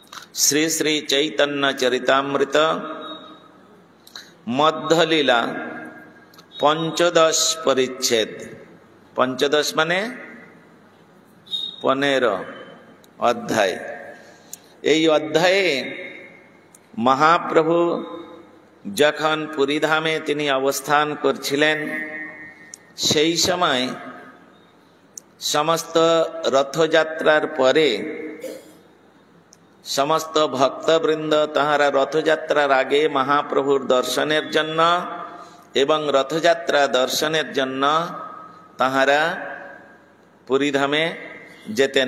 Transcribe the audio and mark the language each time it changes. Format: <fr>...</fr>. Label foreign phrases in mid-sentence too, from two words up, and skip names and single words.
<bn>শ্রী শ্রী চৈতন্য চরিতামৃত মধ্যলীলা পঞ্চদশ পরিচ্ছেদ। পঞ্চদশ মানে 15 অধ্যায়। এই অধ্যায়ে মহাপ্রভু যখন পুরীধামে তিনি অবস্থান করছিলেন সেই সময় সমস্ত রথযাত্রার পরে সমস্ত ভক্তবৃন্দ তাহারা রথযাত্রার আগে মহাপ্রভুর দর্শনের জন্য এবং রথযাত্রা দর্শনের জন্য তাহারা পুরীধামে যেতেন।</bn>